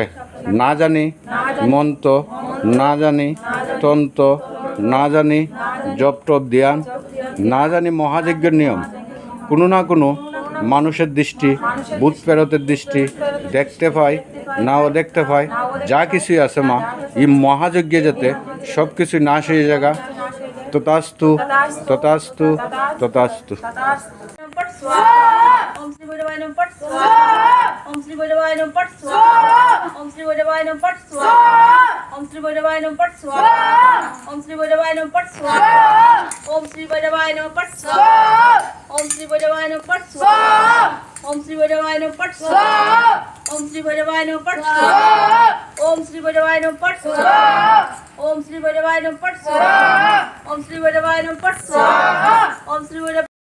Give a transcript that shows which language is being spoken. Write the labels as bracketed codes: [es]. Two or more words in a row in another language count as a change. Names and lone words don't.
[bn] না জানি মন্ত্র না জানি তন্ত্র না জানি জপ টপ ধ্যান না জানি মহাযজ্ঞের নিয়ম কোনো না কোনো মানুষের দৃষ্টি ভূত প্রেরতের দৃষ্টি দেখতে পাই নাও দেখতে পাই যা কিছুই আছে মা এই মহাযজ্ঞে যাতে সব কিছু নাশ হয়ে জায়গা তথাস্তু তথাস্তু তথাস্তু [sa] ओम श्री भैरवाय नमः पट स्वाहा ओम श्री भैरवाय नमः पट स्वाहा ओम श्री भैरवाय नमः पट स्वाहा ओम श्री भैरवाय नमः पट स्वाहा ओम श्री भैरवाय नमः पट स्वाहा ओम श्री भैरवाय नमः पट स्वाहा ओम श्री भैरवाय नमः पट स्वाहा ओम श्री भैरवाय नमः पट स्वाहा ओम श्री भैरवाय नमः पट स्वाहा ओम श्री भैरवाय नमः पट स्वाहा ओम श्री भैरवाय नमः पट स्वाहा ओम श्री भैरवाय नमः पट स्वाहा ओम श्री